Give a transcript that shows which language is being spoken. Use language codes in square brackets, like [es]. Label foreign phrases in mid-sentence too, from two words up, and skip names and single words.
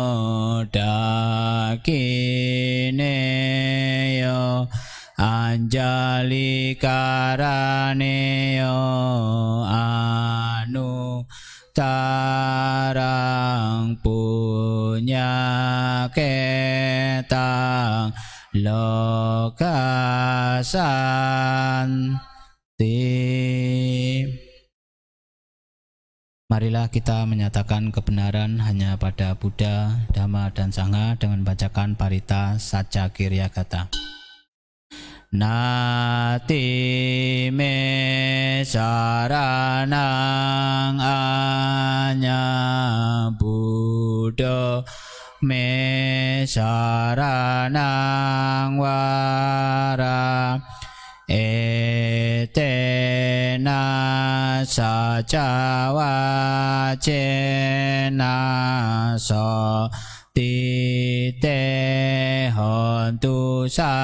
[pi] dakineyo anjali karaneyo anu tarang punya ketang lokasanti. [id] Marilah kita menyatakan kebenaran hanya pada Buddha, Dhamma, dan Sangha dengan bacakan Parita Saca Kirya Kata. [pi] Nati me saranang anya Buddha me saranang wara etena saca wacena so tite hontu